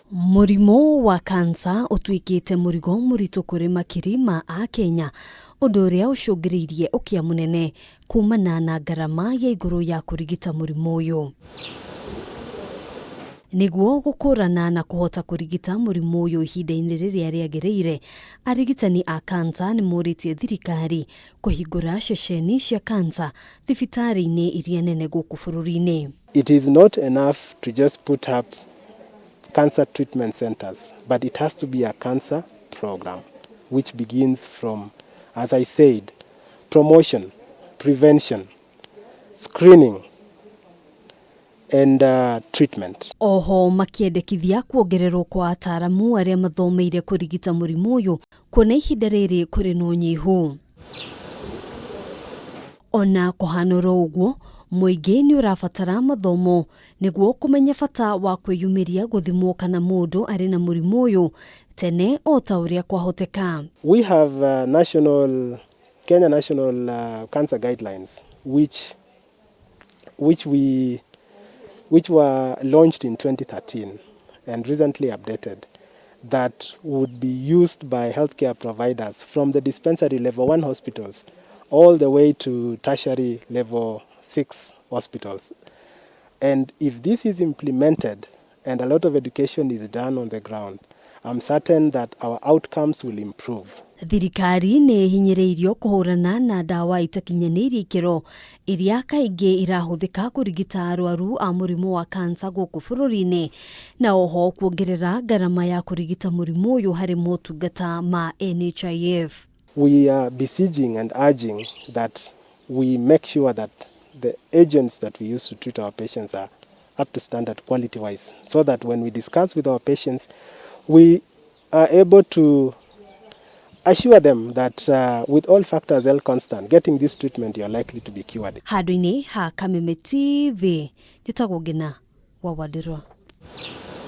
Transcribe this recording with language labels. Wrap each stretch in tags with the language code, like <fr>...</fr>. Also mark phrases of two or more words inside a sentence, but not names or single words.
<ki>Murimu wa kansa utuikite murigo muritu kuri makiri ma akenya undu uria ucungiriirie ukia munene kumana na garama ya iguru ya kurigita murimu uyu. Niguo gukurana na kuhota kurigita murimu uyu ihinda-ini riria riagiriire, arigitani a kansa nimoritie thirikari kuhingura ceceni cia kansa thibitari-ini iria nene guku bururi-ini.</ki> <en>It is not enough to just put up cancer treatment centers, but it has to be a cancer program which begins from, as I said, promotion, prevention, screening and treatment.</en> <ki>Oho makiendekithia kuongererwo kwa ataramu aria mathomeire kurigita murimu uyu kuona ihinda riri kuri no nyihu. Ona kuhanoro uguo muingi ni urabatara mathomo niguo kumenya bata wa kwiyumiria guthimwo kana mundu ari na murimu uyu tene ota uria kwahoteka.</ki> <en>We have Kenya national cancer guidelines which were launched in 2013 and recently updated, that would be used by healthcare providers from the dispensary level 1 hospitals all the way to tertiary level 6 hospitals. And if this is implemented and a lot of education is done on the ground, I'm certain that our outcomes will improve.</en> <ki>Thirikari ni hinyireirio kuhurana na dawa itakinyanirie ikiro iria kaingi irahuthika kurigita arwaru a murimu wa kansa guku bururi-ini, na oho kuongerera garama ya kurigita murimu uyu hari motungata ma NHIF.</ki> <en>We are besieging and urging that we make sure that the agents that we use to treat our patients are up to standard quality-wise, so that when we discuss with our patients, we are able to assure them that with all factors held constant, getting this treatment, you're likely to be cured.</en> <ki>Handu-ini ha Kameme TV, njitagwo Ngina wa Wadirwa.</ki>